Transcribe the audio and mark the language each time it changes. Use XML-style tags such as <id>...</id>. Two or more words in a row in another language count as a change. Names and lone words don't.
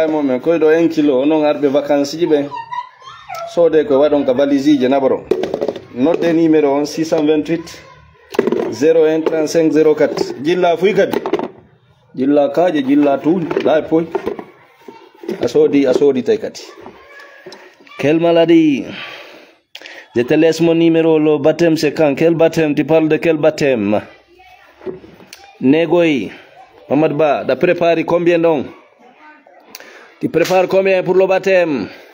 <ff>e momen koye ɗo 1 kilo onon arɓe vacances ji ɓen soode koye waɗon ka valise je nabaro nodde numéro on 628 01 35 04 jilla fuy kadi jilla kaaje jilla tuuɗi ɗa e poy a soodi tay kadi</ff> <fr>quel maladie. Je te laisse mon numéro, le baptême c'est quand? Quel baptême? Tu parles de quel baptême? Négoï, Mamad Ba, tu prépares combien donc? Tu prépares combien pour le baptême?</fr>